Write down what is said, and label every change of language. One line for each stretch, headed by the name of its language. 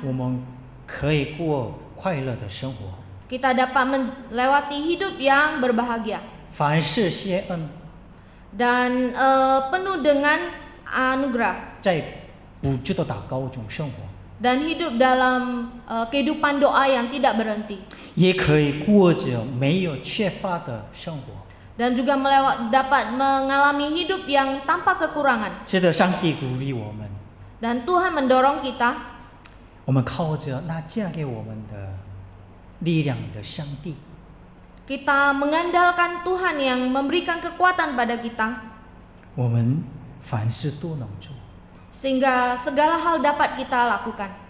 Chinese: 我们可以过快乐的生活。
Indonesian: kita dapat melewati hidup yang berbahagia
Chinese: 凡事谢恩，
Indonesian: dan penuh dengan anugerah,
Chinese: 在不住的祷告中生活，
Indonesian: dan hidup dalam kehidupan doa yang tidak berhenti,
Chinese: 也可以过着没有缺乏的生活。
Indonesian: dan juga dapat mengalami hidup yang tanpa kekurangan.
Chinese: 是的，上帝鼓励我们，
Indonesian: Dan Tuhan mendorong kita
Chinese: 我们靠着那嫁给我们的力量的上帝，
Indonesian: kita mengandalkan Tuhan yang memberikan kekuatan pada kita
Chinese: 我们凡事都能做。
Indonesian: sehingga segala hal dapat kita lakukan.